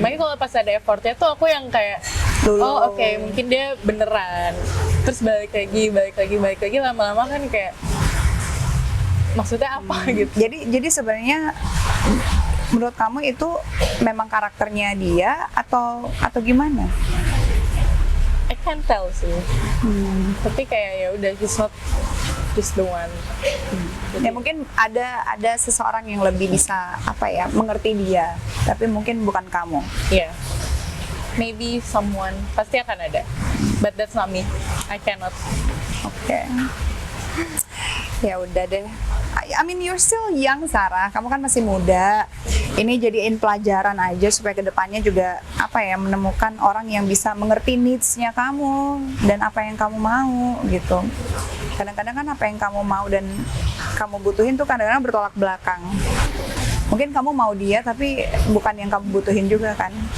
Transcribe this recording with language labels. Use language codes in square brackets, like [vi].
[id] Makanya kalau pas ada effortnya tuh aku yang kayak, oh oke, mungkin dia beneran. Terus balik lagi, lama-lama kan kayak maksudnya apa gitu. Jadi sebenarnya menurut kamu itu memang karakternya dia atau gimana? [en] I can't tell sih. [id] Tapi kayak ya udah, [en] he's not just the one. [id] Ya mungkin ada seseorang yang lebih bisa mengerti dia, tapi mungkin bukan kamu. [en] Yeah. Maybe someone, [id] pasti akan ada. [en] But that's not me. I cannot. [id] Oke. Ya udah deh. [en] I mean you're still young, Sarah. [id] Kamu kan masih muda. Ini jadiin pelajaran aja supaya kedepannya juga menemukan orang yang bisa mengerti needs-nya kamu dan apa yang kamu mau gitu. Kadang-kadang kan apa yang kamu mau dan kamu butuhin tuh kadang-kadang bertolak belakang. Mungkin kamu mau dia tapi bukan yang kamu butuhin juga kan.